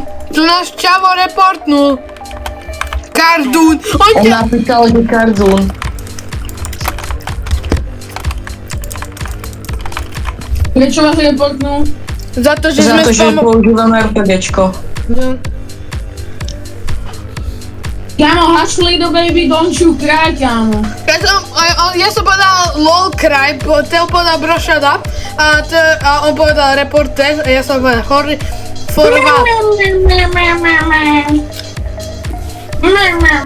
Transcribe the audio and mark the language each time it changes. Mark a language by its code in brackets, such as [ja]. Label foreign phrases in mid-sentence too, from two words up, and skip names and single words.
[sk] Tu náš čavo reportnul. Kardún. On On ťa... napísal, že Kardún. Prečo vás reportnú? Za to, že Za sme to, že spamo... používame RPGčko. Kámo, [en] hush little baby, don't you cry, [sk] kámo. Ja som povedal [en] lol cry, [sk] Teo povedal [en] bro shut up [sk] a on povedal reporter a ja som povedal forward.